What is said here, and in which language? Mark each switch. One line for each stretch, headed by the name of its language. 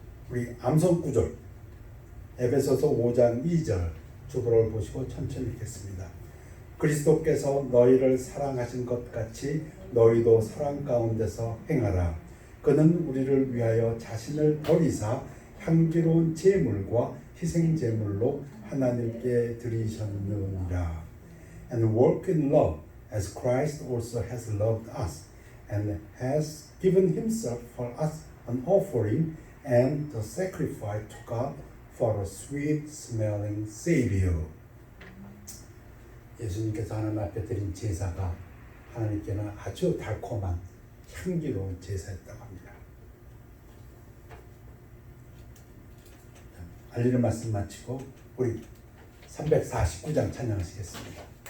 Korean: 우리 암송 구절 에베소서 5장 2절 주보를 보시고 천천히 읽겠습니다. 그리스도께서 너희를 사랑하신 것 같이 너희도 사랑 가운데서 행하라. 그는 우리를 위하여 자신을 버리사 향기로운 제물과 희생 제물로 하나님께 드리셨느니라.
English: And walk in love as Christ also has loved us and has given himself for us an offering and the sacrifice to God for a sweet smelling Savior.
Korean: 예수님께서 하나님 앞에 드린 제사가 하나님께는 아주 달콤한 향기로운 제사였다고 합니다. 알리는 말씀 마치고 우리 349장 찬양하시겠습니다.